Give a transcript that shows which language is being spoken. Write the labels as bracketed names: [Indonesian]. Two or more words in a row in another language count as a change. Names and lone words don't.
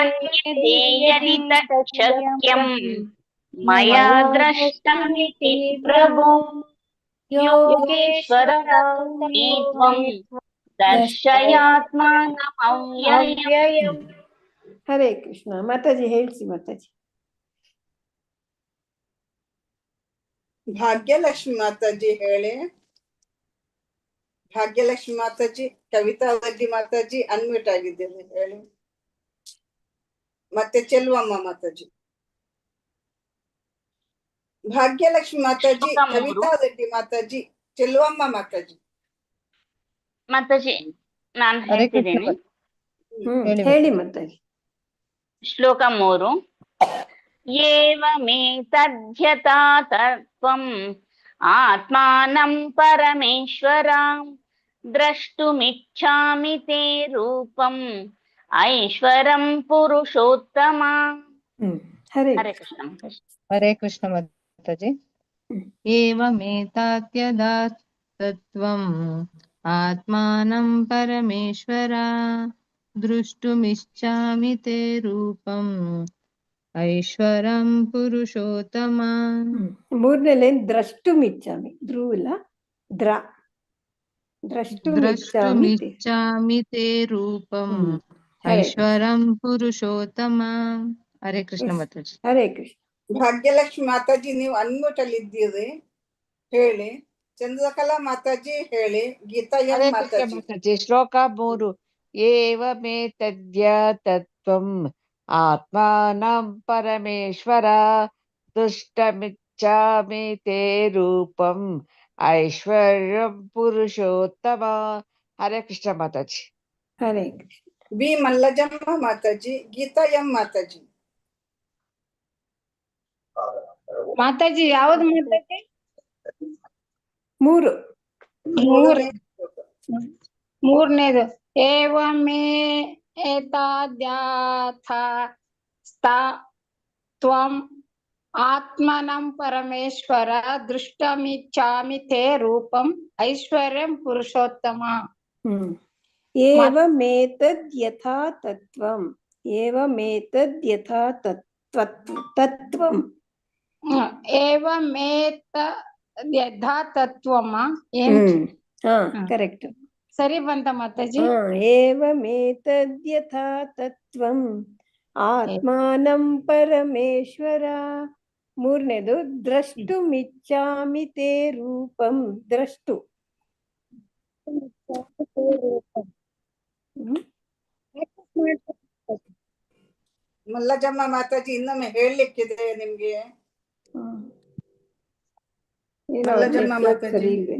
[Sanskrit] यदि तच्चक्यं मया द्रष्टुमिति प्रभो योगेश्वर ततो मे त्वं दर्शयात्मानमव्ययम्. हरे कृष्ण. [Kannada] माताजी ಹೇಳ್ಸಿ ಮಾತಾಜಿ. ಭಾಗ್ಯಲಕ್ಷ್ಮಿ ಮಾತಾಜಿ ಹೇಳಿ. ಭಾಗ್ಯಲಕ್ಷ್ಮಿ ಮಾತಾಜಿ, ಕವಿತಾ ರೆಡ್ಡಿ ಮಾತಾಜಿ ಅನ್ಮ್ಯೂಟ್ ಆಗಿದ್ದೇನೆ, ಹೇಳಿ. ಮತ್ತೆ ಚೆಲುವಮ್ಮ ಮಾತಾಜಿ. ಭಾಗ್ಯಲಕ್ಷ್ಮಿ ಮಾತಾಜಿ, ಕವಿತಾ ರೆಡ್ಡಿ ಮಾತಾಜಿ, ಚೆಲುವಮ್ಮ ಮಾತಾಜಿ. ಮಾತಾಜಿ ನಾನು ಹೇಳ್ತಿದ್ದೀನಿ, ಹೇಳಿ ಮಾತಾಜಿ. ಶ್ಲೋಕ 3. [Sanskrit] ಏವಮೇತದ್ಯಥಾ ತತ್ವಂ ಆತ್ಮಾನಂ ಪರಮೇಶ್ವರ ದ್ರಷ್ಟುಮಿಚ್ಛಾಮಿ ತೇ ರೂಪಂ ಐಶ್ವರಂ ಪುರುಷೋತ್ತಮ. ಹರೇ ಕೃಷ್ಣ. ಹರೇ ಕೃಷ್ಣ ಮಾತಾಜಿ. ಏವಮೇತಾತ್ಯದಾ ತತ್ವಂ ಆತ್ಮಾನಂ ಪರಮೇಶ್ವರ ದೃಷ್ಟುಮಿಚ್ಛಾಮಿ ತೇ ರೂಪಂ ಐಶ್ವರಂ ಪುರುಷೋತ್ತಮ. [Kannada] ಮೂರನೇ ಲೈನ್ ದ್ರಷ್ಟುಮಿಚ್ಛಾಮಿ, ಧ್ರುವ ಇಲ್ಲ, ದ್ರ. [Sanskrit] ದ್ರಷ್ಟುಮಿಚ್ಛಾಮಿ ತೇ ರೂಪಂ ಐಶ್ವರಂ ಪುರುಷೋತ್ತಮ. ಹರೇ ಕೃಷ್ಣ ಮಾತಾಜಿ. ಹರೇ ಕೃಷ್ಣ. [Kannada] ಭಾಗ್ಯಲಕ್ಷ್ಮಿ ಮಾತಾಜಿ ನೀವು ಅನ್ಮ್ಯೂಟ್ ಅಲ್ಲಿ ಇದ್ದೀರಿ, ಹೇಳಿ. ಚಂದ್ರಕಲಾ ಮಾತಾಜಿ ಹೇಳಿ. ಗೀತಾ ಎಂ ಮಾತಾಜಿ. ಶ್ಲೋಕ 3. [Sanskrit] ಏವಮೇತದ್ಯ ತತ್ವಂ ಆತ್ಮಾನಂ ಪರಮೇಶ್ವರ ದುಷ್ಟಮಿಚ್ಛಾಮಿ ತೇ ರೂಪಂ ಐಶ್ವರ್ಯಂ ಪುರುಷೋತ್ತಮ. ಹರೇ ಕೃಷ್ಣ ಮಾತಾಜಿ. ಹರೇ ಕೃಷ್ಣ. [Kannada] ಬಿ ಮಲ್ಲಜಮ್ಮ ಮಾತಾಜಿ, ಗೀತಾ ಎಂ ಮಾತಾಜಿ. ಮಾತಾಜಿ ಯಾವ್ದು ಮಾತಾಜಿ? ಮೂರನೇದು. [Sanskrit] ಏವಮೇ ಏತಾದ್ಯಾಥ ತ್ವಂ ಆತ್ಮನಂ ಪರಮೇಶ್ವರ ದೃಷ್ಟಮಿಚ್ಛಾಮಿ ತೇ ರೂಪಂ ಐಶ್ವರ್ಯಂ ಪುರುಷೋತ್ತಮ. ಏವಮೇತದ್ಯಥಾ ತತ್ವಂ. ಏವಮೇತದ್ಯಥಾ ತತ್ವಂ. ಏವಮೇತದ್ಯಥಾ ತತ್ವಮ. [Kannada] ಕರೆಕ್ಟ್. ಸರಿ ಬಂತ ಮಾತಾಜಿ. [Sanskrit] ಏವಮೇತದ್ಯಥಾ ತತ್ವಂ ಆತ್ಮಾನಂ ಪರಮೇಶ್ವರ. [Kannada] ಮೂರನೇದು [Sanskrit] ದ್ರಷ್ಟುಮಿಚ್ಛಾಮಿ ತೇ ರೂಪಂ. [Kannada] ದ್ರಷ್ಟು. ಮಲ್ಲಜಮ್ಮ ಮಾತಾಜಿ ಇನ್ನೊಮ್ಮೆ ಹೇಳಲಿಕ್ಕಿದೆ ನಿಮ್ಗೆ. ಮಲ್ಲಜಮ್ಮ ಮಾತಾಜಿ.